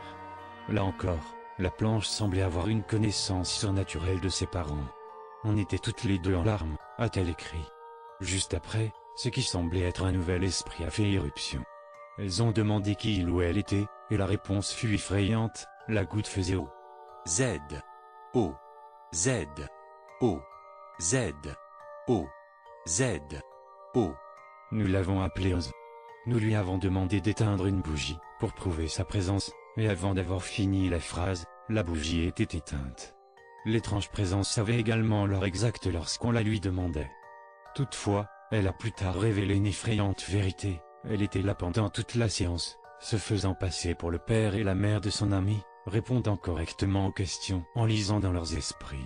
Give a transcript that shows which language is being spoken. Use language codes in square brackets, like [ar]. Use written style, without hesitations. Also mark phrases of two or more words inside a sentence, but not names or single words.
[fr] Là encore, la planche semblait avoir une connaissance surnaturelle de ses parents. On était toutes les deux en larmes, a-t-elle écrit. Juste après, ce qui semblait être un nouvel esprit a fait irruption. Elles ont demandé qui il ou elle était, et la réponse fut effrayante, la goutte faisait O. Z. O. Z. O. Z. O. Z. O. Nous l'avons appelé Oz. Nous lui avons demandé d'éteindre une bougie, pour prouver sa présence, et avant d'avoir fini la phrase, la bougie était éteinte. L'étrange présence savait également l'heure exacte lorsqu'on la lui demandait. Toutefois, elle a plus tard révélé une effrayante vérité, elle était là pendant toute la séance, se faisant passer pour le père et la mère de son ami, répondant correctement aux questions en lisant dans leurs esprits.